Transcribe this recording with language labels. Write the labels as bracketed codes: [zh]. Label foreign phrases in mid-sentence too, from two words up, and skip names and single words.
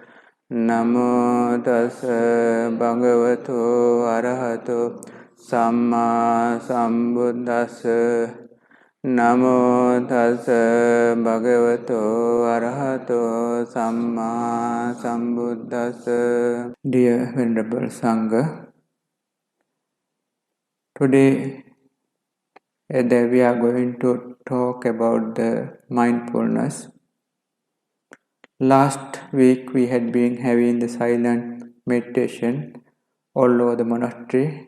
[pi] Namo tassa bhagavato arahato samma sambuddhassa. Namo tassa bhagavato arahato samma sambuddhassa. [en] Dear Venerable Sangha, today we are going to talk about the mindfulness. Last week we had been having the silent meditation all over the monastery.